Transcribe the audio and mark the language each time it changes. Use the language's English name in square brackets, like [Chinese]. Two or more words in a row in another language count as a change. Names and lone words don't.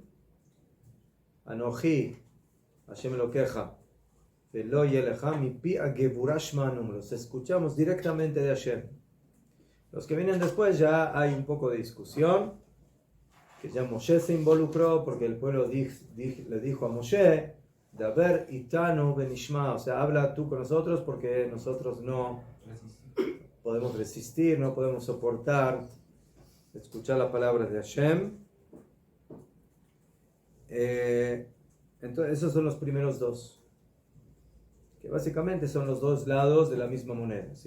[Hebrew] אנכי השם אלהיך ולא יהיה לך מפי הגבורה שמענום, [Spanish] los escuchamos directamente de Hashem. Los que vienen después ya hay un poco de discusión, que ya Moshe se involucró porque el pueblo le dijo a Moshe: [Hebrew] דבר אתנו ונשמעה, [Spanish] o sea, habla tú con nosotros porque nosotros no podemos resistir, no podemos soportar escuchar las palabras de Hashem. Entonces esos son los primeros 2, que básicamente son los 2 lados de la misma moneda, ¿sí?